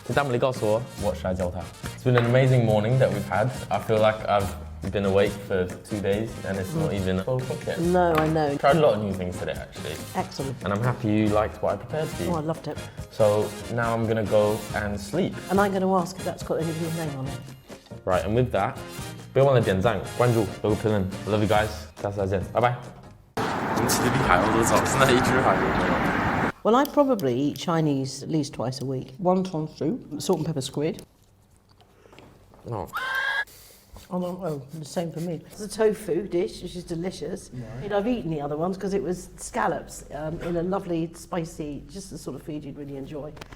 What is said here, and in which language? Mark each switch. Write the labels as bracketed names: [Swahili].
[Chinese] 他们告诉我 [English] what should I tell her? It's been an amazing morning that we've had. I feel like I've been awake for 2 days and it's not even 12 o'clock yet. No, I know. Tried a lot of new things today actually. Excellent. And I'm happy you liked what I prepared for you. Oh, I loved it. So now I'm gonna go and sleep. And I'm going to ask if that's got anybody's name on it. Right, and with that, [Chinese] 别忘了点赞、关注、留个评论。 [English] I love you guys. [Chinese] 下次再见，拜拜。我们起得比海鸥都早，现在一只海鸥没有。 [English] Well, I probably eat Chinese at least twice a week. Wonton soup, salt and pepper squid. Oh. Oh, the same for me. It's a tofu dish, which is delicious. Right. I've eaten the other ones because it was scallops in a lovely, spicy, just the sort of food you'd really enjoy.